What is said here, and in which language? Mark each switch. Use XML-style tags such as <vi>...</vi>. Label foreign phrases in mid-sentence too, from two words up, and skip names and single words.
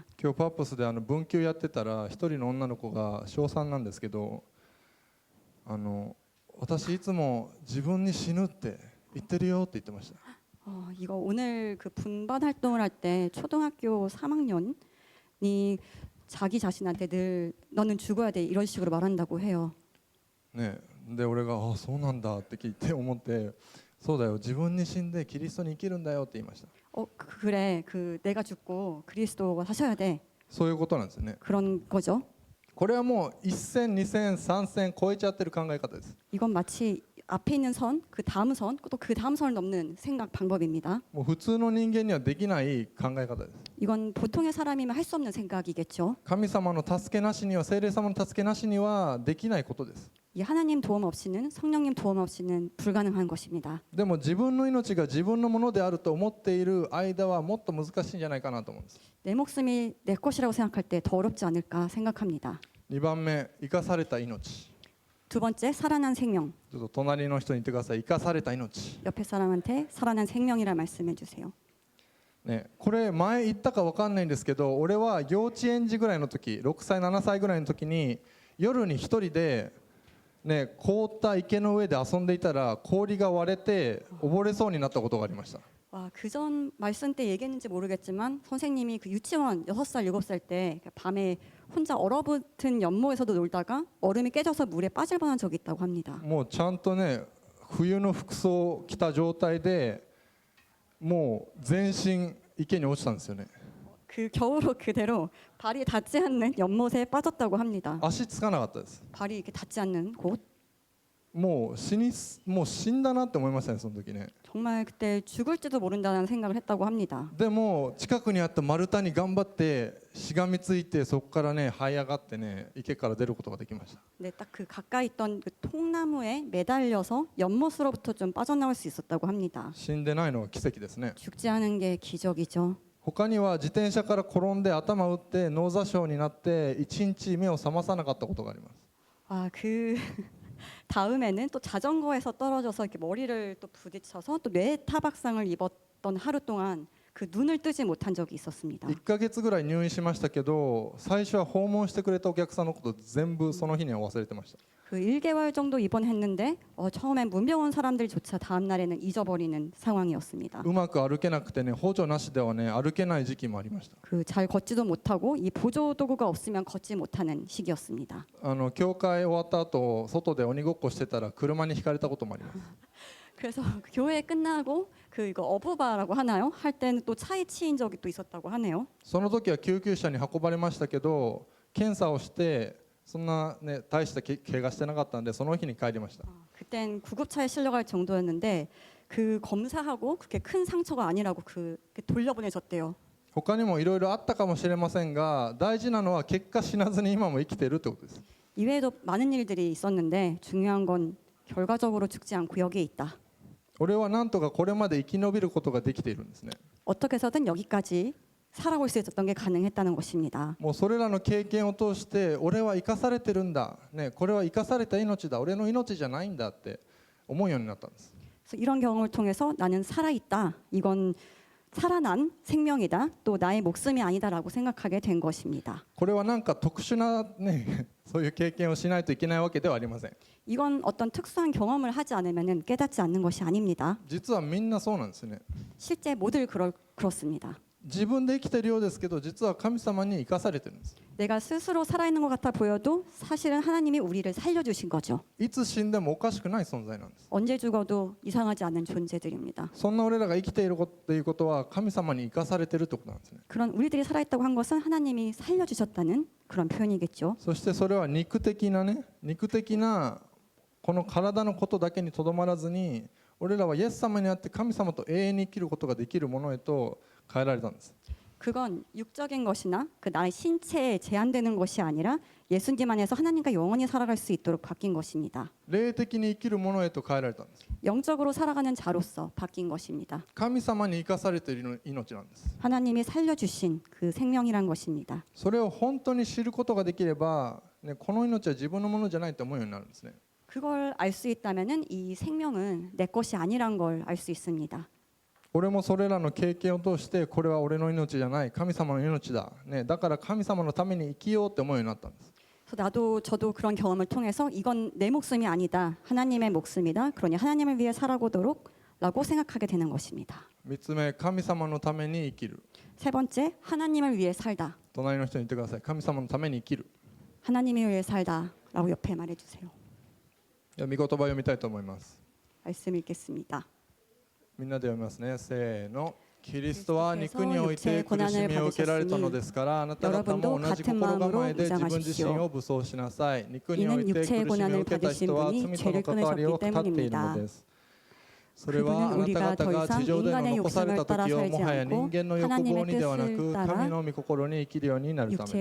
<ja>今日パープスで文級やってたら一人の女の子が小3なんですけど、私いつも自分に死ぬって言ってるよって言ってました。</ja> <ko>이거 오늘 그 분반 활동을 할 때 초등학교 3학년이 자기 자신한테 늘 너는 죽어야 돼 이런 식으로 말한다고 해요.</ko> <ja>ね、で俺がそうなんだって聞いて思って、そうだよ自分に死んでキリストに生きるんだよって言いました。</ja> <ko>그래 그 내가 죽고 그리스도가 사셔야 돼.</ko> <ja>そういうことなんですよね。</ja> <ko>그런 거죠.</ko> <ja>これはもう一線二線三線超えちゃってる考え方です。</ja> <ko>이건 마치 앞에 있는 선, 그 다음 선, 또 그 다음 선을 넘는 생각 방법입니다.</ko> <ja>もう普通の人間にはできない考え方です。</ja> <ko>이건 보통의 사람이면 할 수 없는 생각이겠죠.</ko> <ja>神様の助けなしには、聖霊様の助けなしにはできないことです。</ja> <ko>이 하나님 도움 없이는 성령님 도움 없이는 불가능한 것입니다.</ko> <ja>でも自分の命が自分のものであると思っている間はもっと難しいんじゃないかなと思うんです。</ja> <ko>내 목숨이 내 것이라고 생각할 때 더 어렵지 않을까 생각합니다.</ko> <ja>2 番目、生かされた命。</ja> <ko>두 번째, 살아난 생명.</ko> <ja>ちょっと隣の人に言ってください。生かされた命。</ja> <ko>옆에 사람한테 살아난 생명이라 말씀해 주세요.</ko> <ja>ね、これ前言ったか分かんないんですけど、俺は幼稚園児ぐらいの時、6歳7歳ぐらいの時に夜に一人で、ね、凍った池の上で遊んでいたら氷が割れて溺れそうになったことがありました。</ja> <ko>와, 그전 말씀 때 얘기했는지 모르겠지만 선생님이 그 유치원 6살, 7살 때 밤에 혼자 얼어붙은 연못에서도 놀다가 얼음이 깨져서 물에 빠질 뻔한 적이 있다고 합니다.</ko> <ja>もうちゃんとね、冬の服装を着た状態でもう全身池に落ちたんですよね。</ja> <ko>그 겨울옷 그대로 발이 닿지 않는 연못에 빠졌다고 합니다.</ko> <ja>足つかなかったです。</ja> <ko>발이 이렇게 닿지 않는 곳.</ko> <ja>もう死んだなって思いましたね、その時ね。</ja> <ko>정말 그때 죽을지도 모른다는 생각을 했다고 합니다.</ko> <ja>でも近くにあった丸太に頑張ってしがみついて、そこからね這い上がってね、池から出ることができました。</ja> <ko>네, 딱 그 가까이 있던 그 통나무에 매달려서 연못으로부터 좀 빠져나올 수 있었다고 합니다.</ko> <ja>死んでないのは奇跡ですね。</ja> <ko>죽지 않은 게 기적이죠.</ko> <ja>他には自転車から転んで頭を打って脳挫傷になって1日目を覚まさなかったことがあります。</ja> <ko>아, 그 다음에는 또 자전거에서 떨어져서 이렇게 머리를 또 부딪혀서 또 뇌 타박상을 입었던 하루 동안 그 눈을 뜨지 못한 적이 있었습니다.</ko> <ja>1 ヶ月ぐらい入院しましたけど、最初は訪問してくれたお客さんのこと全部その日には忘れてました。</ja> <ko>그 1개월 정도 입원했는데 처음엔 문병 온 사람들조차 다음 날에는 잊어버리는 상황이었습니다.</ko> <ja>うまく歩けなくてね、補助なしではね歩けない時期もありました。</ja> <ko>그 잘 걷지도 못하고 이 보조 도구가 없으면 걷지 못하는 시기였습니다.</ko> <ja>教会終わった後外で鬼ごっこしてたら車にひかれたこともあります。</ja> <ko>그래서 그 교회 끝나고 그 이거 어부바라고 하나요? 할 때는 또 차에 치인 적이 또 있었다고 하네요.</ko> <ja>その時は救急車に運ばれましたけど、検査をしてそんなね大した怪我してなかったんでその日に帰りました。</ja> <ko>그땐 구급차에 실려갈 정도였는데 그 검사하고 그렇게 큰 상처가 아니라고 그 돌려보내졌대요.</ko> <ja>他にもいろいろあったかもしれませんが、大事なのは結果死なずに今も生きているってことです。</ja> <ko>이외에도 많은 일들이 있었는데 중요한 건 결과적으로 죽지 않고 여기에 있다.</ko> <ja>俺はなんとかこれまで生き延びることができているんですね。</ja> <ko>어떻게 해서든 여기까지 살아올 수 있었던 게 가능했다는 것입니다.</ko> <ja>もうそれらの経験を通して俺は生かされてるんだ、ね、これは生かされた命だ、俺の命じゃないんだって思うようになったんです。</ja> <ko>그래서 이런 경험을 통해서 나는 살아있다. 이건 살아난 생명이다. 또 나의 목숨이 아니다라고 생각하게 된 것입니다.</ko> <ja>これはなんか特殊なねそういう経験をしないといけないわけではありません。</ja> <ko>이건 어떤 특수한 경험을 하지 않으면 깨닫지 않는 것이 아닙니다.</ko> <ja>実はみんなそうなんですね。</ja> <ko>실제 모두 그렇습니다.</ko> <ja>自分で生きてるようですけど、実は神様に生かされてるんです。</ja> <ko>내가 스스로 살아있는 것 같아 보여도 사실은 하나님이 우리를 살려주신 거죠.</ko> <ja>いつ死んでもおかしくない存在なんです。</ja> <ko>언제 죽어도 이상하지 않은 존재들입니다.</ko> <ja>そんな俺らが生きているということは神様に生かされてるってことなんですね。</ja> <ko>그런 우리들이 살아있다고 한 것은 하나님이 살려주셨다는 그런 표현이겠죠.</ko> <ja>そしてそれは肉的なこの体のことだけにとどまらずに、俺らはイエス様にあって神様と永遠に生きることができるものへと変えられたんです。</ja> <ko>그건 육적인 것이나 그 나의 신체에 제한되는 것이 아니라 예수님 안에서 하나님과 영원히 살아갈 수 있도록 바뀐 것입니다.</ko> <ja>霊的に生きるものへと変えられたんです。</ja> <ko>영적으로 살아가는 자로서 바뀐 것입니다.</ko> <ja>神様に生かされている命なんです。</ja> <ko>하나님이 살려주신 그 생명이란 것입니다.</ko> <ja>それを本当に知ることができれば、ね、この命は自分のものじゃないと思うようになるんですね。</ja> <ko>그걸 알 수 있다면은 이 생명은 내 것이 아니란 걸 알 수 있습니다.</ko> <ja>俺もそれらの経験を通してこれは俺の命じゃない神様の命だ、ね、だから神様のために生きようって思うようになったんです。</ja> <ko>그래서 저도 그런 경험을 통해서 이건 내 목숨이 아니다. 하나님의 목숨이다. 그러니 하나님을 위해 살아보도록라고 생각하게 되는 것입니다.</ko> <ja>3 つ目、神様のために生きる。</ja> <ko>세 번째, 하나님을 위해 살다.</ko> <ja>隣の人に言ってください。神様のために生きる。</ja> <ko>하나님을 위해 살다라고 옆에 말해주세요.</ko> <ja>では御言葉を読みたいと思います。</ja> <ko>말씀 읽겠습니다.</ko> <ja>みんなで読みますね。せーの。キリストは肉において苦しみを受けられたのですから、あなた方も同じ心構えで自分自身を武装しなさい。肉において苦しみを受けた人は罪との関わりを断っているのです。それはあなた方が地上での残された時をもはや人間の欲望にではなく神の御心に生きるようになるため</ja>